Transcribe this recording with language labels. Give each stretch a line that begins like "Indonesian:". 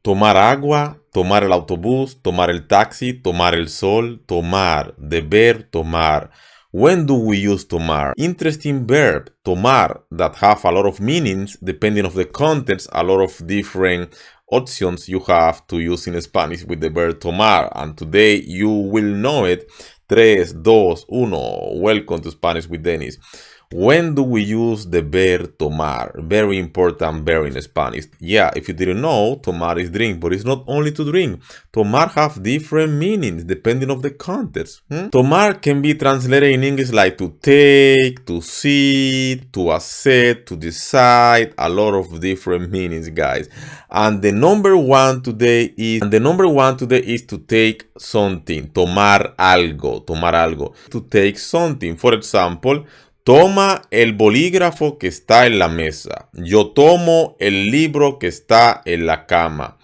Spanish: tomar agua, tomar el autobús, tomar el taxi, tomar el sol, tomar, deber, tomar.
English: When do we use tomar? Interesting verb, tomar, that have a lot of meanings depending on the context, a lot of different options you have to use in Spanish with the verb tomar. And today you will know it. 3, 2, 1. Welcome to Spanish with Dennis. When do we use the verb tomar? Very important verb in Spanish. Yeah, if you didn't know, tomar is drink, but it's not only to drink. Tomar have different meanings depending on the context. Tomar can be translated in English like to take, to sit, to accept, to decide. A lot of different meanings, guys. And the number one today is to take something.
Spanish: Tomar algo. Tomar algo.
English: To take something. For example,
Spanish: toma el bolígrafo que está en la mesa. Yo tomo el libro que está en la cama.